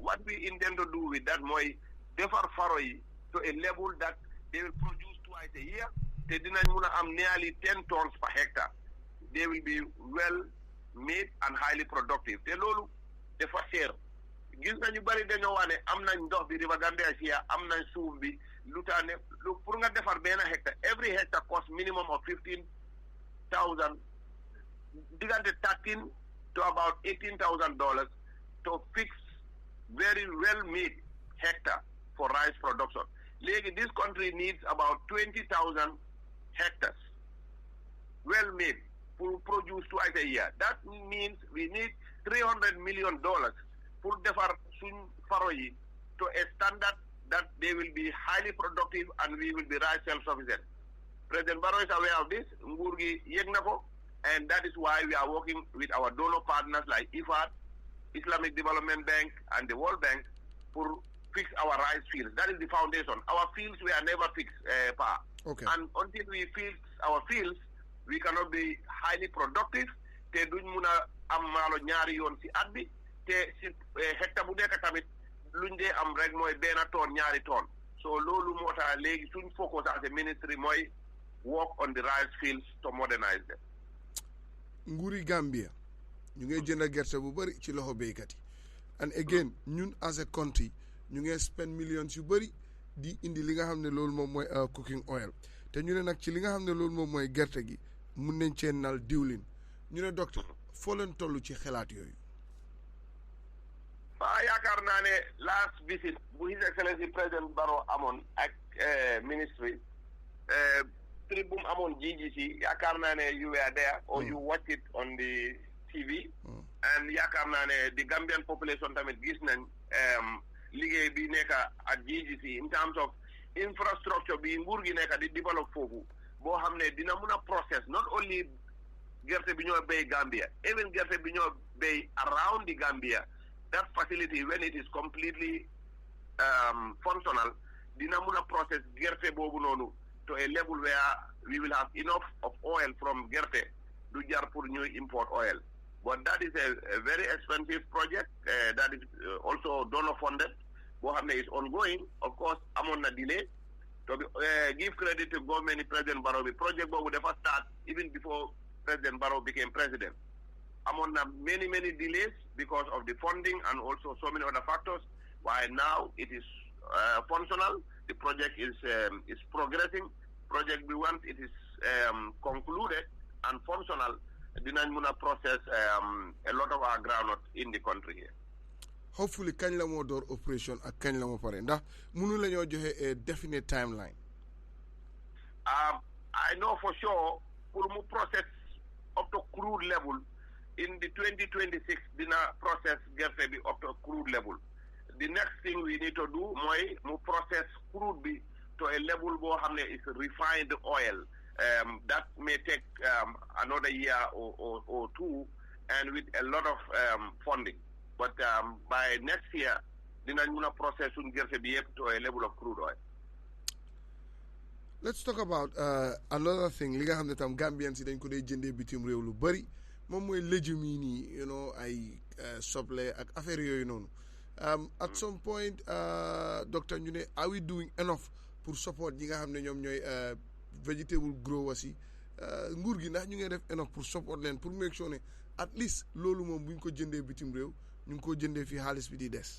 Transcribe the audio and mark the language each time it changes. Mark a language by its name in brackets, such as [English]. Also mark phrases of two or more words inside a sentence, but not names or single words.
[English] So what we intend to do with that [Wolof] defar faroi [English] to a level that they will produce twice a year. They [Wolof] dinañ mun a am [English] nearly 10 tons per hectare. They will be well made and highly productive. [Wolof] Te loolu dafa seer. Gis nañu bari dañoo wax ne am nañ ndox bi River Gambia si am nañ suuf bi lu tax ne pour nga defar benn hectare [English] every hectare cost minimum of $15,000 [Wolof] diggante [English] 13 to about $18,000 to fix very well made hectare for rice production. Léegi this country needs about 20,000 hectares well made to produce twice a year. That means we need $300 million [Wolof] pour defar suñ faro yi [English] to a standard that they will be highly productive and we will be rice self-sufficient. President Barrow is aware of this, [Wolof] nguur gi yëg na ko, [English] and that is why we are working with our donor partners like IFAD, Islamic Development Bank, and the World Bank for fix our rice fields. That is the foundation. Our fields were never fixed, Okay. and until we fix our fields, we cannot be highly productive. [Wolof] Te duñ mun a am maalo ñaari yoon si at bi, te si hectare bu nekk tamit luñ dee am rek mooy benn ton ñaari ton. [English] So [Wolof] loolu moo tax léegi suñ [English] focus as a ministry mooy work on the rice fields to modernize them. [Wolof] Nguuri Gambia ñu ngi jënd gerte bu bari ci loxo béykat yi, [English] and again [Wolof] ñun [English] as a country [Wolof] ñu ngi [English] spend millions [Wolof] yu bari di indi li nga xam ne loolu moom mooy [English] cooking oil, [Wolof] te ñu ne nag ci li nga xam ne loolu moom mooy gerte gi mun nañ cee nal diwlin. ñu ne docteur foo leen toll ci xalaat yooyu. yaakaar naa ne [English] last visit [Wolof] bu His Excellency President Barrow amoon ak [English] ministry trip [Wolof] bu mu amoon GGC, yaakaar naa ne [English] you were there or you watch it on the TV, and [Wolof] yaakaar naa ne [English] the Gambian population [Wolof] tamit gis nañ liggéey bi nekk [English] at GGC in terms of infrastructure [Wolof] bi nguur gi nekk di develop foofu boo xam ne dina mun a process [English] not only [Wolof] gerte bi ñoo béy Gambia, even gerte bi ñoo béy [English] around the Gambia. That facility, when it is completely functional, [Wolof] dina mun a [English] process [Wolof] gerte boobu noonu [English] to a level where we will have enough of oil from [Wolof] gerte du jar pour ñu [English] import oil. But that is a very expensive project that is also donor funded. [Wolof] Boo xam ne [English] is ongoing. Of course, [Wolof] amoon na delay. [English] To give credit to government President Barrow, the project [Wolof] boobu dafa [English] start even before President Barrow became president. Among many delays because of the funding and also so many other factors. While now it is functional, the project is progressing. Project we want it is concluded and functional. Dinañ mun a process a lot of our groundnut in the country here. Hopefully, [Wolof] kañ la moo door operation ak kañ la moo pare ndax mënu la ñoo joxe a definite timeline. [English] I know for sure [Wolof] pour mu [English] process up to crude level. In the 2026, dina process [Wolof] gerte bi [English] up to crude level. The next thing we need to do [Wolof] mooy mu [English] process crude bi to a level [Wolof] boo xam ne [English] is refined oil. That may take another year or two, and with a lot of funding. But by next year, [Wolof] dinañ mun a process suñ gerte bi yëpp [English] to a level of crude oil. Let's talk about another thing [Wolof] li nga xam ne tam Gambians yi dañ ko dee jëndee bitim réew lu bari. moom mooy légumes yi nii ay soble ak affaire yooyu noonu [English] at some point [Wolof] docteur ñu ne [English] are we doing enough [Wolof] pour support ñi nga xam ne ñoom ñooy [English] vegetable growers [Wolof] yi nguur gi ndax ñu ngi def enough pour support leen pour [English] make sure [Wolof] ne at least loolu moom bu ñu ko jëndee bitim réew ñu ngi ko jëndee fii xaalis bi di des.